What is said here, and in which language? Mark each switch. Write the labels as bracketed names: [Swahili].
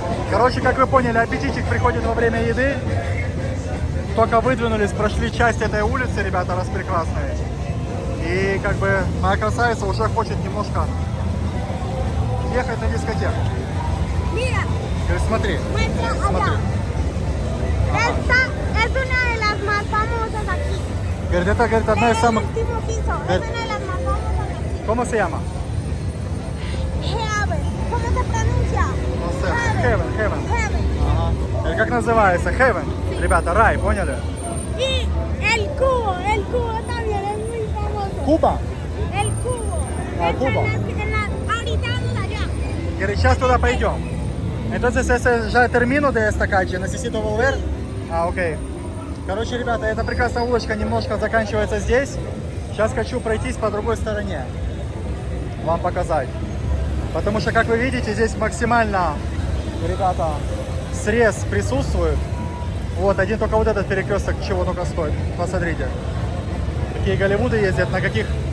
[Russian] Короче, как вы поняли, аппетитик приходит во время еды. Только выдвинулись, прошли часть этой улицы, ребята, распрекрасные. И как бы моя красавица уже хочет немножко ехать на дискотеку. [Spanish] Mira, [Russian] Говорит, смотри. [Spanish] muestra allá. Esta es una de las más famosas aquí. [Russian] Говорит, это, говорит, одна из самых... [Spanish] El último piso, es una de las más famosas aquí. ¿Cómo se llama? Heaven. ¿Cómo se pronuncia? No sé. Heaven. Heaven. [Russian] Ага. Как называется? Heaven. Ребята, рай, поняли? [Spanish] Y el cubo también es muy famoso. [Russian] Куба? [Spanish] El cubo. Ah, Cuba. Ahorita vamos allá. Говорит, сейчас туда пойдем. Entonces, ese ya termino de esta calle. Necesito volver? [Russian] А, окей. Короче, ребята, эта прекрасная улочка немножко заканчивается здесь. Сейчас хочу пройтись по другой стороне. Вам показать. Потому что, как вы видите, здесь максимально, ребята, срез присутствует. Вот, один только вот этот перекресток чего только стоит. Посмотрите. Какие Голливуды ездят, на каких